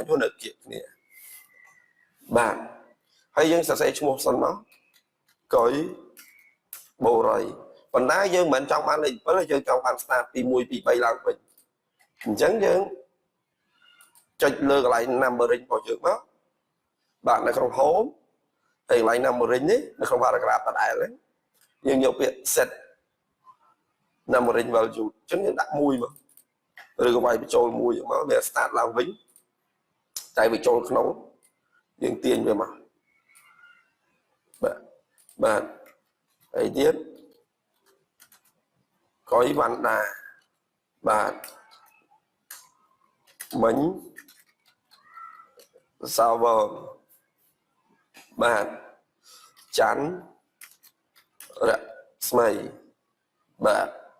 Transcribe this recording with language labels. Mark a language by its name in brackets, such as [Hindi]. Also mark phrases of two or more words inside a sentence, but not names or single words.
[Khmer] នៅគៀកគ្នាបាទហើយយើងសរសេរឈ្មោះសិនមកកុយបូរីប៉ុន្តែយើងមិនចង់បានលេខ 7យើងចង់បាន start ពី1 2 3ឡើងវិញអញ្ចឹងយើងចុចលើកន្លែង numbering របស់យើងមកបាទនៅក្នុង home ហើយកន្លែង numbering នេះនៅក្នុង paragraph ដដែលយើងយកពាក្យ [English] set numbering value [Khmer] អញ្ចឹងយើងដាក់1មកឬក៏វាយបញ្ចូល1មកវា start ឡើងវិញតែវាចូលក្នុងយើងទាញវាមកបាទហើយទៀត កុយវ៉ាន់ដាបាទមិញសាវរបាទច័ន្ទរស្មីបាទ